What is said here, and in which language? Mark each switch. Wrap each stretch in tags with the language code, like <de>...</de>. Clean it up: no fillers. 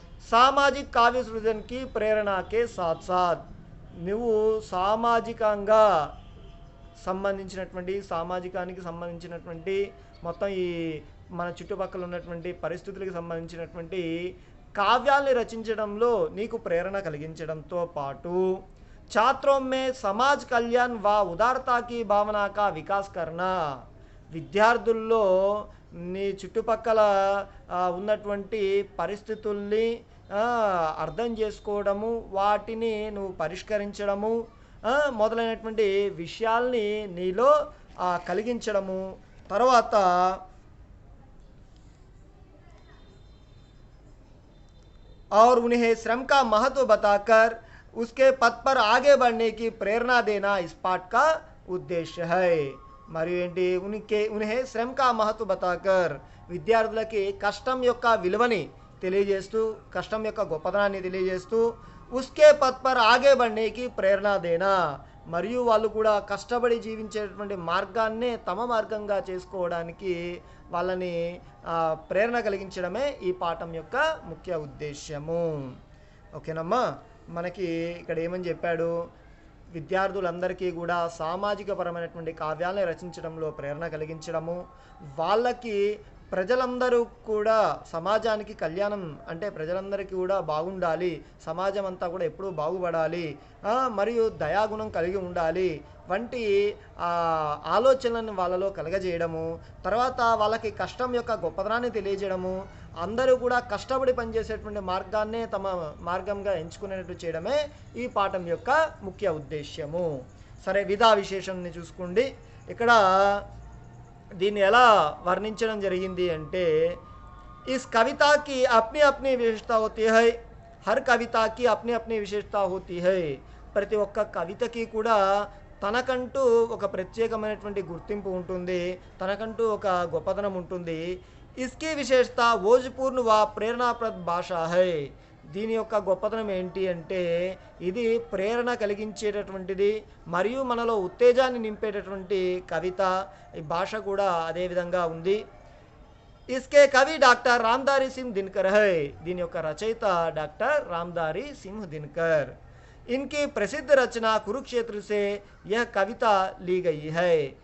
<hi>सामाजिक काव्य सृजन की प्रेरणा के साथ साथ</hi> <te>నువ్వు సామాజికంగా సంబంధించినటువంటి సామాజికానికి సంబంధించినటువంటి మొత్తం ఈ మన చుట్టుపక్కల ఉన్నటువంటి పరిస్థితులకు సంబంధించినటువంటి కావ్యాల్ని రచించడంలో నీకు ప్రేరణ కలిగించడంతో పాటు</te> <hi>छात्रों में समाज कल्याण व उदारता की भावना का विकास करना.</hi> <te>విద్యార్థుల్లో నీ చుట్టుపక్కల ఉన్నటువంటి పరిస్థితుల్ని అర్థం చేసుకోవడము, వాటిని నువ్వు పరిష్కరించడము మొదలైనటువంటి విషయాల్ని నీలో కలిగించడము. తర్వాత</te> <hi>और उन्हें श्रम का महत्व बताकर उसके पथ पर आगे बढ़ने की प्रेरणा देना इस पाठ का उद्देश्य है.</hi> <te>మరియు ఏంటి?</te> <hi>उन्हें श्रम का महत्व बताकर</hi> <te>విద్యార్థులకి కష్టం యొక్క విలువని తెలియజేస్తూ, కష్టం యొక్క గొప్పదనాన్ని తెలియజేస్తూ</te> <hi>उसके पथ पर आगे बढ़ने की प्रेरणा देना,</hi> <te>మరియు వాళ్ళు కూడా కష్టపడి జీవించేటువంటి మార్గాన్నే తమ మార్గంగా చేసుకోవడానికి వాళ్ళని ప్రేరణ కలిగించడమే ఈ పాఠం యొక్క ముఖ్య ఉద్దేశ్యము. ఓకేనమ్మా. మనకి ఇక్కడ ఏమని చెప్పాడు? విద్యార్థులందరికీ కూడా సామాజిక పరమైనటువంటి కావ్యాలను రచించడంలో ప్రేరణ కలిగించడము, వాళ్ళకి ప్రజలందరూ కూడా సమాజానికి కళ్యాణం అంటే ప్రజలందరికీ కూడా బాగుండాలి, సమాజం అంతా కూడా ఎప్పుడూ బాగుపడాలి, మరియు దయాగుణం కలిగి ఉండాలి వంటి ఆలోచనలను వాళ్ళలో కలగజేయడము, తర్వాత వాళ్ళకి కష్టం యొక్క గొప్పదనాన్ని తెలియజేయడము, అందరూ కూడా కష్టపడి పనిచేసేటువంటి మార్గాన్నే తమ మార్గంగా ఎంచుకునేటట్టు చేయడమే ఈ పాఠం యొక్క ముఖ్య ఉద్దేశ్యము. సరే, విధా విశేషాన్ని చూసుకోండి. ఇక్కడ దీన్ని ఎలా వర్ణించడం జరిగింది అంటే</te> <hi>इस कविता की अपनी अपनी विशेषता होती है. हर कविता की अपनी अपनी विशेषता होती है.</hi> <te>ప్రతి ఒక్క కవితకి కూడా తనకంటూ ఒక ప్రత్యేకమైనటువంటి గుర్తింపు ఉంటుంది, తనకంటూ ఒక గొప్పతనం ఉంటుంది.</te> <hi>इसकी विशेषता ओजपूर्ण व प्रेरणाप्रद भाषा है.</hi> <te>దీని యొక్క గొప్పతనం ఏంటి అంటే ఇది ప్రేరణ కలిగించేటటువంటిది మరియు మనలో ఉత్తేజాన్ని నింపేటటువంటి కవిత. ఈ భాష కూడా అదే విధంగా ఉంది.</te> <hi>इसके कवि डॉक्टर रामधारी सिंह दिनकर है.</hi> <te>దీని యొక్క రచయిత డాక్టర్ రామ్ధారీ సింహ్ దినకర్.</te> <hi>इनकी प्रसिद्ध रचना कुरुक्षेत्र से यह कविता ली गई है.</hi>